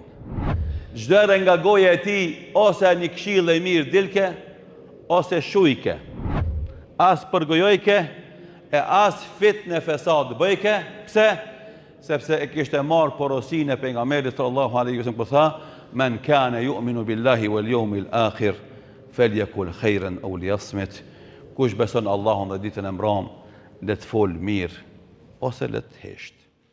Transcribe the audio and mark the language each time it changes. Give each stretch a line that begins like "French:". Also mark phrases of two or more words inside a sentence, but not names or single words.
Albanian: Çdo herë nga goja e tij ose një këshill e mirë dilke ose shujke. As përgojojke e as fitnë fesad bëjke. Pse? Sepse e kishte marrë porosinë e pejgamberit
Arabic: صلى الله عليه وسلم
Albanian: kur tha:
Arabic: "من كان يؤمن بالله واليوم الآخر فليقل خيرا أو ليصمت."
Albanian: Kush beson Allahun dhe ditën e mbram, le të fol mirë ose le të hesht.